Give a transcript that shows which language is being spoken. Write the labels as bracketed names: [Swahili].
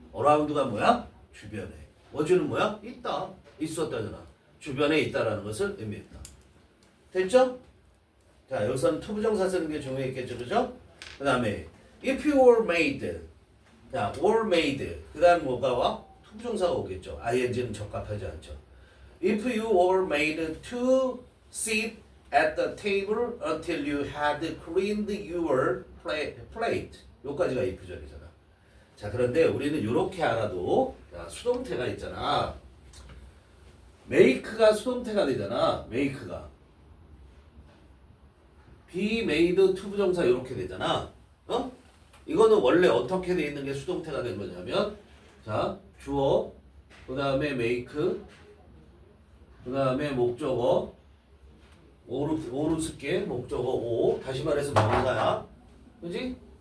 [Korean] around가 뭐야? 주변에. was는 뭐야? 있다. 있었다잖아. 주변에 있다라는 것을 의미했다. 됐죠? 자, 여기서는 투부정사 쓰는 게 중요했겠죠, 그죠? 그 다음에 [English] if you were made, [Korean] 자, [English] were made, [Korean] 그 다음 뭐가 와? 투부정사가 오겠죠. ing는 적합하지 않죠. [English] If you were made to sit at the table until you had cleaned your plate. [Korean] 요까지가 if절이잖아. 자, 그런데 우리는 이렇게 알아도 자, 수동태가 있잖아. make가 수동태가 되잖아. make가. be made 투부정사 이렇게 되잖아. 어? 이거는 원래 어떻게 돼 있는 게 수동태가 된 거냐면 자, 주어, 그 다음에 make, 그 다음에 목적어, 오로 쓸게, 목적어 오, 다시 말해서 명사야. 그지?